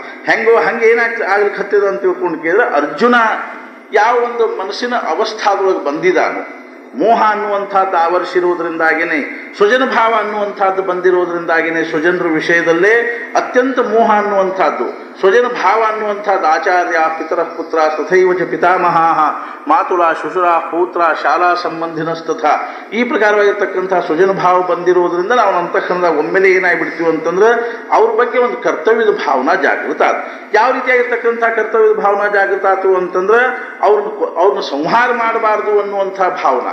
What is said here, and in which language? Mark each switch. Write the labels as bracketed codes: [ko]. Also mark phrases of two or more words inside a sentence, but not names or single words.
[kn] ಹಂಗೆ ಆಗ್ಲಿಕ್ಕೆ ಹತ್ತಿದ ಅಂತ ತಿಳ್ಕೊಂಡು ಕೇಳಿದ್ರೆ ಅರ್ಜುನ ಯಾವ ಒಂದು ಮನಸ್ಸಿನ ಅವಸ್ಥಾದೊಳಗೆ ಬಂದಿದ್ದಾನೋ, ಮೋಹ ಅನ್ನುವಂಥದ್ದು ಆವರಿಸಿರುವುದರಿಂದಾಗಿಯೇ, ಸ್ವಜನ ಭಾವ ಅನ್ನುವಂಥದ್ದು ಬಂದಿರುವುದರಿಂದಾಗಿಯೇ ಸ್ವಜನರ ವಿಷಯದಲ್ಲೇ ಅತ್ಯಂತ ಮೋಹ ಅನ್ನುವಂಥದ್ದು, ಸ್ವಜನ ಭಾವ ಅನ್ನುವಂಥದ್ದು [sa] ಆಚಾರ್ಯ ಪಿತರ ಪುತ್ರ ತಥೈವ ಚ ಪಿತಾಮಹ ಮಾತುಲ ಶುಶುರ ಪೌತ್ರ ಶಾಲಾ ಸಂಬಂಧಿನಸ್ತಥ [kn] ಈ ಪ್ರಕಾರವಾಗಿರ್ತಕ್ಕಂಥ ಸ್ವಜನ ಭಾವ ಬಂದಿರುವುದರಿಂದ ನಾವು ಅಂತಃಕರಣದಾಗ ಒಮ್ಮೆಲೆ ಏನಾಗಿಬಿಡ್ತೀವಿ ಅಂತಂದ್ರೆ ಅವ್ರ ಬಗ್ಗೆ ಒಂದು ಕರ್ತವ್ಯದ ಭಾವನಾ ಜಾಗೃತ ಆಯ್ತು. ಯಾವ ರೀತಿಯಾಗಿರ್ತಕ್ಕಂಥ ಕರ್ತವ್ಯದ ಭಾವನಾ ಜಾಗೃತ ಆಯ್ತು ಅಂತಂದ್ರೆ ಅವ್ರನ್ನ ಸಂಹಾರ ಮಾಡಬಾರ್ದು ಅನ್ನುವಂಥ ಭಾವನಾ.